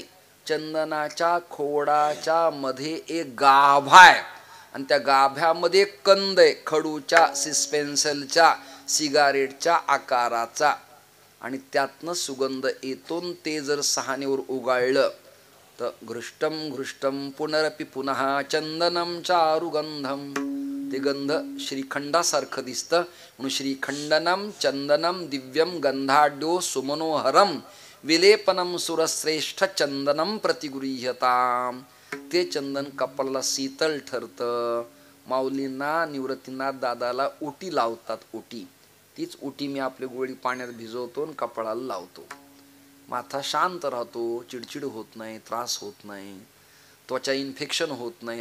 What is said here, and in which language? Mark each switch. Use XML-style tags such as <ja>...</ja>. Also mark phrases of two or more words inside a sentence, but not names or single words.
<mr>चंदनाच्या खोडाच्या मध्ये एक गाभा आहे आणि त्या गाभ्यामध्ये कंद आहे, खडूच्या, सिस्पेन्सलच्या, सिगारेटच्या आकाराचा, आणि त्यातनं सुगंध येतो. ते जर सहानेवर उगाळलं तर</mr> <sa>घृष्टम घृष्टम पुनरपि पुनः चंदनम चारुगंधम</sa> <mr>ते गंध श्रीखंडासारखं दिसतं.</mr> <sa>म्हणून श्रीखंडनम चंदनम दिव्यम गंधाढ्यो सुमनोहरम विलेपनम सुरश्रेष्ठ चंदनम प्रतिगृह्यताम.</sa> <mr>ते चंदन कपाळाला शीतल ठरतं. माऊलींना निवृत्तीनाथ दादाला उटी लावतात. उटी, तीच उटी मी आपली गोळी पाण्यात भिजवतो आणि कपाळाला लावतो. माथा शांत राहतो, चिडचिड होत नाही, त्रास होत नाही, त्वचा इन्फेक्शन होत नाही.</mr>